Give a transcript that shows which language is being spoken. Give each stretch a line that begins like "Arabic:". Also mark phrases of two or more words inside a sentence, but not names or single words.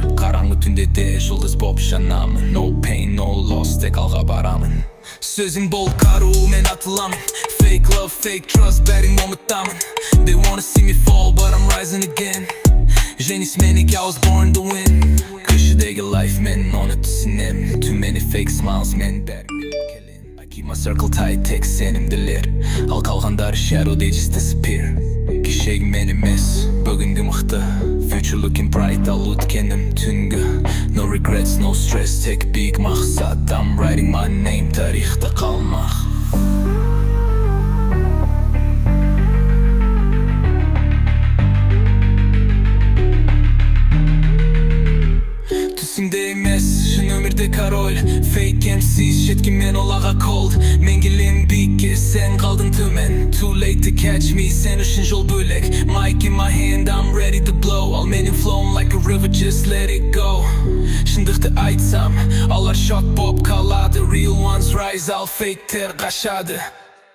Kazakh: Қараңғы, түнде де жұлдыз, болып, жанамын.
English: No pain, no loss,
Kazakh: тек алға барамын. Сөзің бол қару, мен атыламын.
English: Fake love, fake trust,
Kazakh: бәрін ұмытамын.
English: They wanna see me fall, but I'm rising again.
Kazakh: Женис менік,
English: I was born to win. Көшедегі life,
Kazakh: мен оны түсінем.
English: Too many fake smiles,
Kazakh: мен бәрін біліп келем.
English: I keep my circle tight,
Kazakh: тек сенімділер. Ал қалғандары
English: shadow, they just disappear.
Kazakh: Кешегі мен емес, бүгінгі мықты.
English: Future looking bright,
Kazakh: ал өткенім түнгі.
English: No regrets, no stress,
Kazakh: тек биік мақсат.
English: I'm writing my name,
Kazakh: тарихта қалмақ. Түсімде емес, шын өмірде король.
English: Fake MCs,
Kazakh: шеткен мен оларға cold. Мен келем биікке, сен қалдың төмен.
English: Too late to catch me,
Kazakh: сен үшін жол бөлек.
English: Mic in my hand, I'm ready to blow.
Kazakh: Ал менің
English: flowing like a river, just let it go.
Kazakh: Шындықты айтсам, олар шок болып қалады.
English: Real ones rise,
Kazakh: ал фейктер қашады.